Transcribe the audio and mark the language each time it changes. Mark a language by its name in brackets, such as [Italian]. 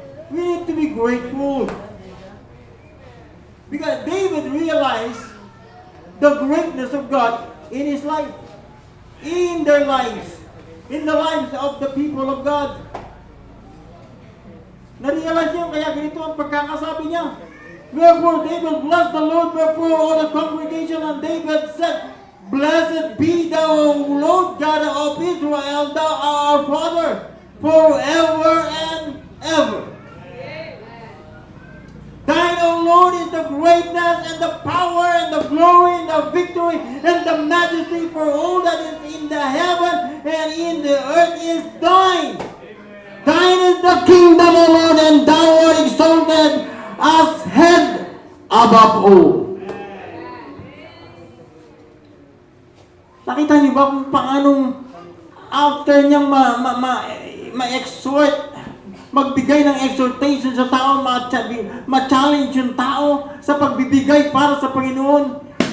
[English] We need to be grateful. Because David realized the greatness of God in his life, in their lives, in the lives of the people of God. [Filipino] Na-realize niya, kaya ganito ang pagkakasabi niya. [English] Wherefore David blessed the Lord, wherefore all the congregation, and David said, Blessed be thou, O Lord God of Israel, thou our Father, forever and ever. Thine, O Lord, is the greatness and the power and the glory and the victory and the majesty, for all that is in the heaven and in the earth is thine. Thine is the kingdom, O Lord, and thou art exalted as head above all. [Filipino] Nakita niyo ba kung paanong after niyang ma-exhort, magbigay ng exhortation sa tao, ma-challenge yung tao sa pagbibigay para sa Panginoon.